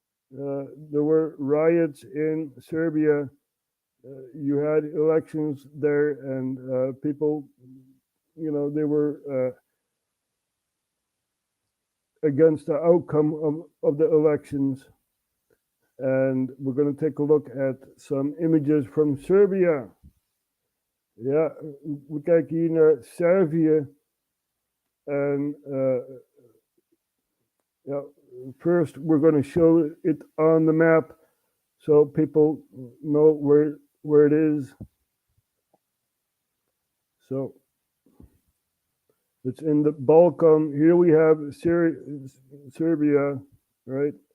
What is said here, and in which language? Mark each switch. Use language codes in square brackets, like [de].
[en] There were riots in Serbia. You had elections there, and people, they were against the outcome of the elections. And we're going to take a look at some images from Serbia. [nl] Ja, we kijken hier naar Servië. [en] En first we're going to show it on the map so people know where it is. So it's in the Balkan. Here we have Serbia, right?